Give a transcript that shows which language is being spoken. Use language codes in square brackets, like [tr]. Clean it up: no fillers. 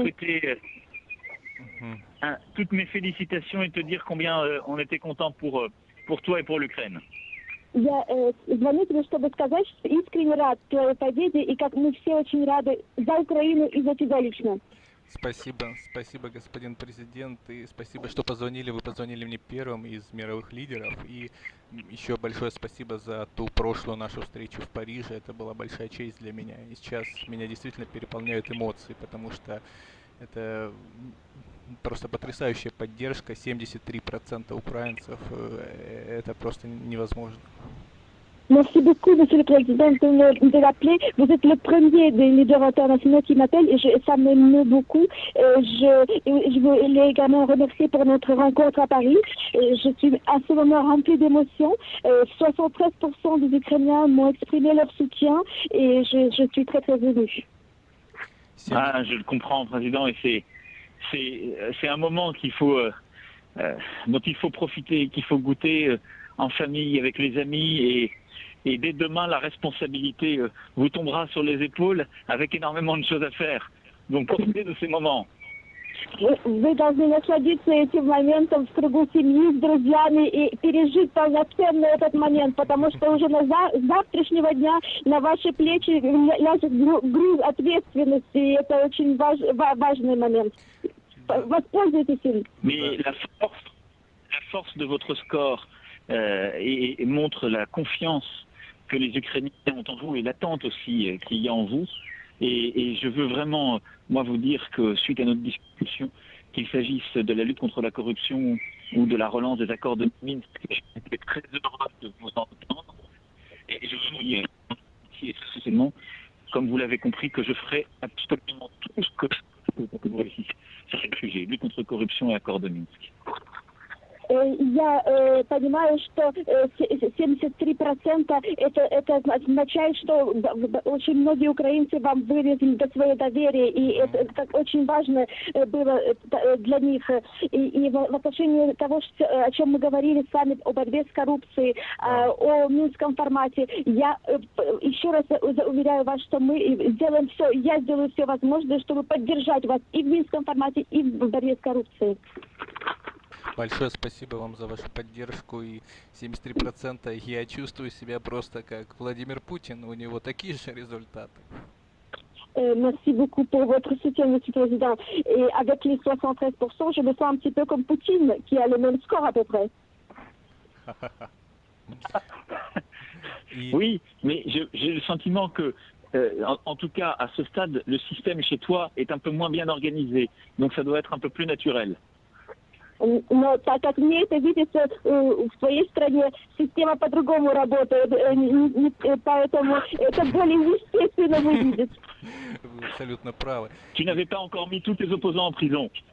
[fr] souhaiter toutes mes félicitations et te dire combien on était content pour toi et pour l'Ukraine. [ru] Я звоню тебе, чтобы сказать, что искренне рад твоей победе, и как мы все очень рады за Украину и за тебя лично. Спасибо, господин президент, и спасибо, что позвонили. Вы позвонили мне первым из мировых лидеров, и еще большое спасибо за ту прошлую нашу встречу в Париже. Это была большая честь для меня, и сейчас меня действительно переполняют эмоции, потому что это просто потрясающая поддержка, 73% украинцев, это просто невозможно. [fr] Merci beaucoup, Monsieur le Président, de l'appeler. Vous êtes le premier des leaders internationaux qui m'appelle et ça m'émeut beaucoup. Je voulais également remercier pour notre rencontre à Paris. Je suis à ce moment remplie d'émotions. 73% des Ukrainiens m'ont exprimé leur soutien et je suis très très émue. Je le comprends, Président, et c'est un moment dont il faut profiter, qu'il faut goûter en famille, avec les amis, et dès demain, la responsabilité vous tombera sur les épaules avec énormément de choses à faire. Donc, profitez de ces moments. [ru] Вы должны насладиться этим моментом в кругу семьи, с друзьями и пережить полноценно этот момент, потому что уже с завтрашнего дня на ваши плечи ляжет груз ответственности, и это очень важный момент. Воспользуйтесь им. [fr] Mais la force de votre score et montre la confiance que les Ukrainiens ont en vous et l'attente aussi qu'il y a en vous. Et je veux vraiment, moi, vous dire que suite à notre discussion, qu'il s'agisse de la lutte contre la corruption ou de la relance des accords de Minsk, j'étais très heureux de vous entendre. Et je veux vous dire, ici et très sincèrement, comme vous l'avez compris, que je ferai absolument tout ce que je peux pour que vous réussissiez sur ce sujet, lutte contre la corruption et accords de Minsk. [ru] Я понимаю, что 73% это означает, что очень многие украинцы вам выразили свое доверие, и это очень важно было для них. И в отношении того, о чем мы говорили с вами, о борьбе с коррупцией, о Минском формате, я еще раз уверяю вас, что мы сделаем все, я сделаю все возможное, чтобы поддержать вас и в Минском формате, и в борьбе с коррупцией. Большое спасибо вам за вашу поддержку, и 73% я чувствую себя просто как Владимир Путин, у него такие же результаты. [fr] Merci beaucoup pour votre soutien, Monsieur le Président. Et avec les 73%, je me sens un petit peu comme Poutine, qui a le même score à peu près. Oui, mais j'ai le sentiment que, en tout cas, à ce stade, le système chez toi est un peu moins bien organisé. Donc ça doit être un peu plus naturel. [ru] Но так как мне это видится в своей стране, система по-другому работает, поэтому это более естественно выглядит. Вы абсолютно правы. [fr] Tu n'avais pas encore mis tous tes opposants en prison.